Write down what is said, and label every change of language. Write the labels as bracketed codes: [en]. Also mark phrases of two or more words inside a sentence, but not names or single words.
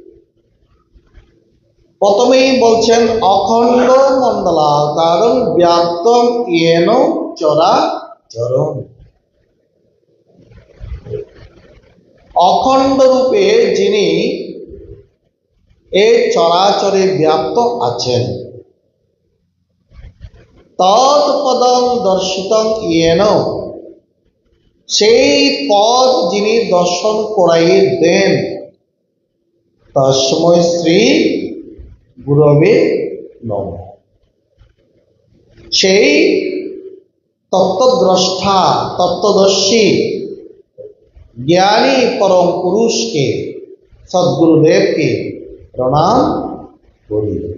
[bn] প্রথমেই বলছেন [sa] অখণ্ড মণ্ডলাকারং ব্যাপ্তং येन চরাচরং। [bn] অখণ্ড রূপে যিনি এই চরাচরে ব্যাপ্ত আছেন, [sa] তৎপদং দর্শিতং येन, [bn] সেই পদ যিনি দর্শন করাইয়ে দেন, [sa] তস্मै শ্রী গুরবে নমঃ। [bn] সেই তত্ত্বদ্রষ্টা, তত্ত্বদর্শী, জ্ঞানী পরম পুরুষকে, সদ্গুরুদেবকে প্রণাম করি।